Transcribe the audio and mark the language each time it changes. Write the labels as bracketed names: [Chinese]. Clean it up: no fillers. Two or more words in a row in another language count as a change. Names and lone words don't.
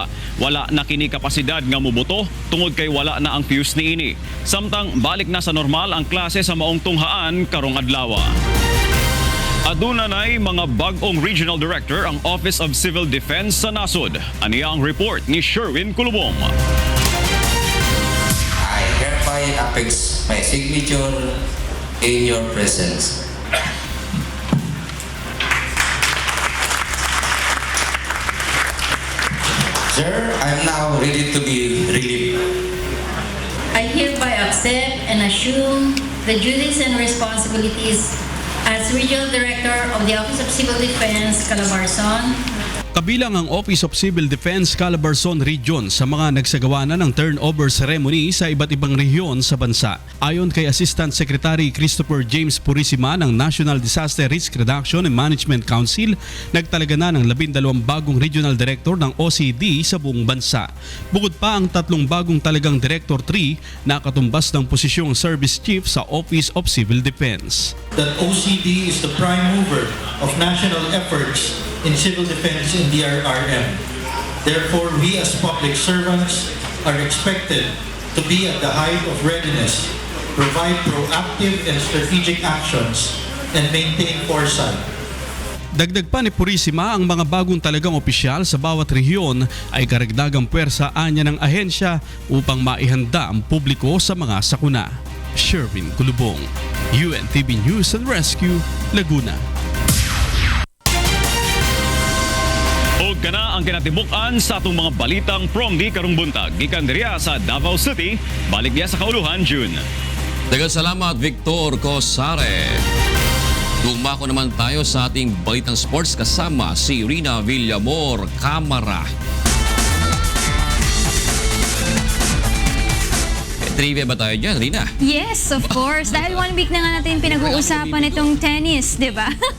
[Cebuano] Wala na kini kapasidad nga mubuto tungod kay wala na ang fuse niini. Samtang balik na sa normal ang klase sa maong tunghaan karong adlaw. Aduna na'y mga bagong regional director ang Office of Civil Defense sa nasod. Aniya ang report ni Sherwin Kulubong. [English] I hereby affix my signature in your presence. Sir, I'm now ready to be relieved. I hereby accept and assume the duties and responsibilities as Regional Director of the Office of Civil Defense, Calabarzon. [Filipino] Kabilang ang Office of Civil Defense Calabarzon Region sa mga nagsagawa na ng [English] turnover ceremony [Filipino] sa iba't ibang rehiyon sa bansa. Ayon kay Assistant Secretary Christopher James Purisima ng National Disaster Risk Reduction and Management Council, nagtalaga na ng 12 bagong regional director ng OCD sa buong bansa. Bukod pa ang 3 bagong talagang Director 3 na katumbas ng posisyong Service Chief sa Office of Civil Defense. [English] That OCD is the prime mover of national efforts in civil defense in DRRM. Therefore, we as public servants are expected to be at the height of readiness, provide proactive and strategic actions, and maintain foresight. [Filipino] Dagdag pa ni Purisima, ang mga bagong talagang opisyal sa bawat rehiyon ay karagdagang puwersa anya ng ahensya upang maihanda ang publiko sa mga sakuna. Sherwin Kulubong, UNTV News and Rescue, Laguna. [Cebuano] O kana ang kinatibukan sa atong mga balitang Promdi karong buntag. Gikan diriya sa Davao City, balik diya sa kauluhan, June. Daghang salamat, Victor Cosare. [Filipino] Dumako naman tayo sa ating balitang sports kasama si Rina Villamor Camara. Trivia ba tayo dyan, Rina? [English] Yes, of course. [Filipino] Dahil 1 week na nga natin pinag-uusapan itong tennis, di ba?